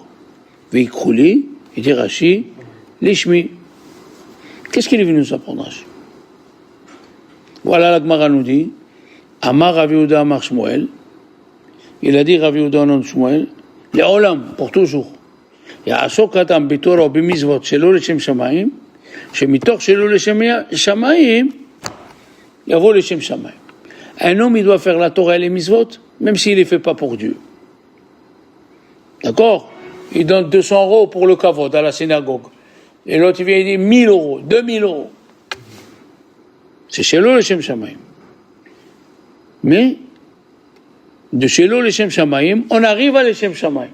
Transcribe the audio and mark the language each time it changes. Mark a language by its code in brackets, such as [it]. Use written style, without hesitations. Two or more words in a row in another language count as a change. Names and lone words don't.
[fr] Veikrouli, il dit Rashi, lishmi. Qu'est-ce qu'il est venu nous apprendre, Rashi? Voilà la Gemara nous dit, [he] אמר רב יהודה אמר שמואל. [fr] Il a dit Rav Yehuda non Shmuel, les Olam, pour toujours. [he] יעסוק אדם בתורה או במצוות שלא לשם שמיים, שמתוך שלא לשם שמיים, יבוא לשם שמיים. [fr] Un homme, il doit faire la Torah et les mitzvot, même s'il ne les fait pas pour Dieu. D'accord? Il donne 200 euros pour le kavod à la synagogue. Et l'autre, il vient et dit 1000 euros, 2000 euros. C'est [he] שלא לשם שמיים. [fr] Mais, de [he] שלא לשם שמיים, [fr] on arrive à [he] לשם שמיים.